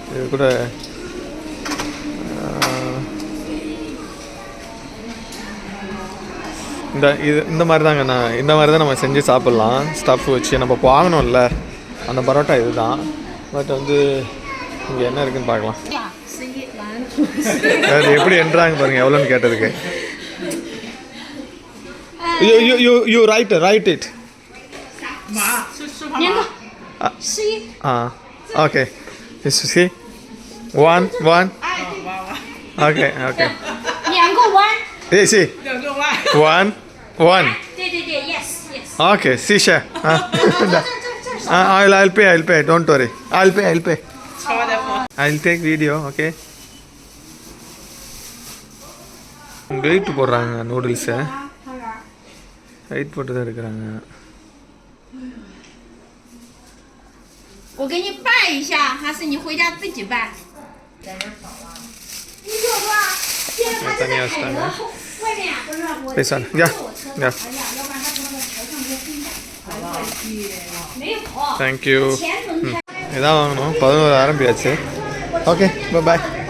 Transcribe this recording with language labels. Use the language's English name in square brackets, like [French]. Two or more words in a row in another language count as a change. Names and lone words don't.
[Tamil] இது கூட இந்த மாதிரி தாங்க. இந்த மாதிரி தான் நம்ம செஞ்சு சாப்பிட்லாம். ஸ்டஃப் வச்சு நம்ம வாங்கணும்ல அந்த பரோட்டா இது தான். பட் வந்து இங்கே என்ன இருக்குதுன்னு பார்க்கலாம். அது எப்படி என்றாங்க பாருங்கள், எவ்வளோன்னு கேட்டதுக்கு. [English] you write it. okay C 1 okay okay. சி 1 yes. Okay, Sisha. I'll pay. Don't worry. I'll pay. I'll take video. [Tamil] Okay. வெயிட் போடுறாங்க நூடுல்ஸை. வெயிட் போட்டு தான் எடுக்கிறாங்க. [Chinese] 我给你拌一下，还是你回家自己拌？ [Tamil] தனியாக வச்சுட்டாங்க. பேசான தேங்க்யூ. இதான் வாங்கணும். 11 ஆரம்பியாச்சு. [English] okay bye.